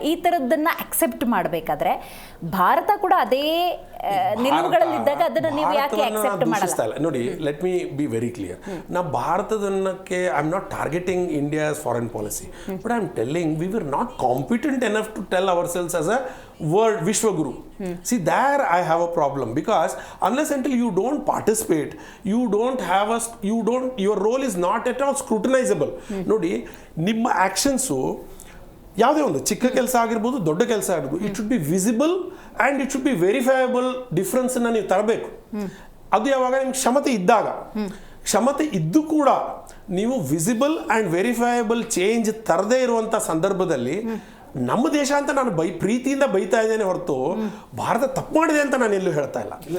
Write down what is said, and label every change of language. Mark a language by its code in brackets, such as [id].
[kn] ಈ ತರದ್ದನ್ನ ಅಕ್ಸೆಪ್ಟ್ ಮಾಡಬೇಕಾದ್ರೆ ಭಾರತ ಕೂಡ ಅದೇ ನಿಲುವುಗಳಲ್ಲಿದ್ದಾಗ ಅದನ್ನ ನೀವು ಯಾಕೆ ಅಕ್ಸೆಪ್ಟ್ ಮಾಡಲ್ಲ? ನೋಡಿ, [en] Let me be very clear. [kn] ನಾ ಭಾರತದನ್ನಕ್ಕೆ [en] I am not targeting India's foreign policy, but I am telling we were not competent enough to tell ourselves as a world Vishwaguru. See, there I have a problem, because unless until you don't participate, you don't have your role is not at all scrutinizable. [kn] ನೋಡಿ, ನಿಮ್ಮ ಆಕ್ಷನ್ಸು ಯಾವುದೇ ಒಂದು ಚಿಕ್ಕ ಕೆಲಸ ಆಗಿರ್ಬೋದು, ದೊಡ್ಡ ಕೆಲಸ ಆಗಿರ್ಬೋದು, [en] It should be visible and it should be verifiable. [kn] ಡಿಫ್ರೆನ್ಸನ್ನು ನೀವು ತರಬೇಕು. ಅದು ಯಾವಾಗ ನಿಮ್ಗೆ ಕ್ಷಮತೆ ಇದ್ದಾಗ. ಕ್ಷಮತೆ ಇದ್ದು ಕೂಡ ನೀವು [en] visible and verifiable change [kn] ತರದೇ ಇರುವಂಥ ಸಂದರ್ಭದಲ್ಲಿ ನಮ್ಮ ದೇಶ ಅಂತ ನಾನು ಪ್ರೀತಿಯಿಂದ ಬೈತಾ ಇದ್ದೇನೆ ಹೊರತು ಭಾರತ ತಪ್ಪು ಮಾಡಿದೆ ಅಂತ ನಾನು ಎಲ್ಲೂ ಹೇಳ್ತಾ ಇಲ್ಲ.